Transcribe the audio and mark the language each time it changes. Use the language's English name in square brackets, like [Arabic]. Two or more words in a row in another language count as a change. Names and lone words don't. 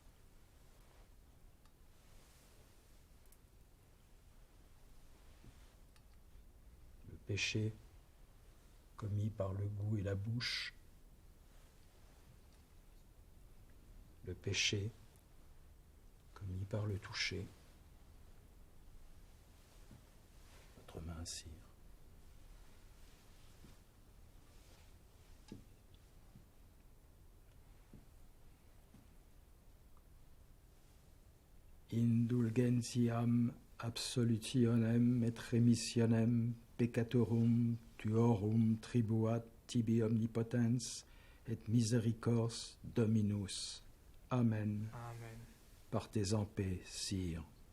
[French] le péché commis par le goût et la bouche, le péché commis par le toucher. Votre main, sire. [Latin] Indulgentiam absolutionem et remissionem peccatorum tuorum tribuat tibi omnipotens et misericors Dominus. Amen. Amen. [French] Partez en paix, sire.